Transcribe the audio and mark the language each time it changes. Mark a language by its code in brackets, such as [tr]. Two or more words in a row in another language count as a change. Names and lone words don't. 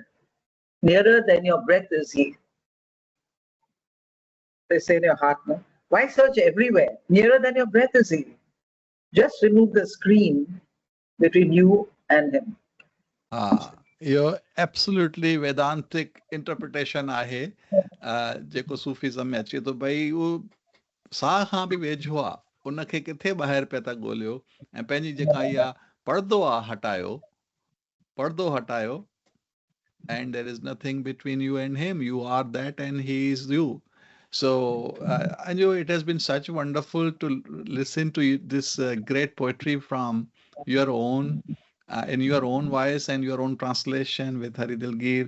[en] Nearer than your breath is he. They say in your heart, no? Why search everywhere? Nearer than your breath is he. Just remove the screen between you and him. Your absolutely Vedantic interpretation [sd] आहे जेको सूफिज़म में अचे थो भई उहो साह खां बि वेझो आहे, उनखे किथे ॿाहिरि पिया था ॻोल्हियो ऐं पंहिंजी जेका इहा पर्दो आहे पर्दो हटायो, [en] and there is nothing between you and him. You are that and he is you. So Anju, it has been such wonderful to listen to this great poetry from your own in your own voice and your own translation with Hari Dilgir.